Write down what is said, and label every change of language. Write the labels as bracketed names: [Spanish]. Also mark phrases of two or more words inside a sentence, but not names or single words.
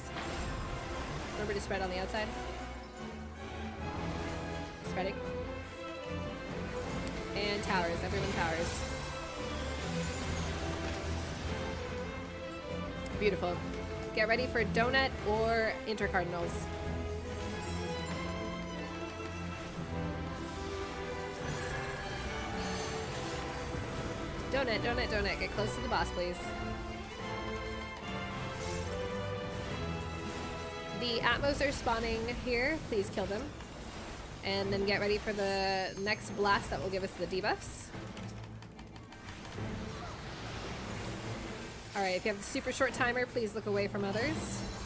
[English] Remember to spread on the outside. Spreading. And towers, everyone towers. Beautiful. Get ready for donut or intercardinals. Donut, donut, donut. Get close to the boss, please. The Atmos are spawning here. Please kill them. And then get ready for the next blast that will give us the debuffs. Alright, if you have a super short timer, please look away from others.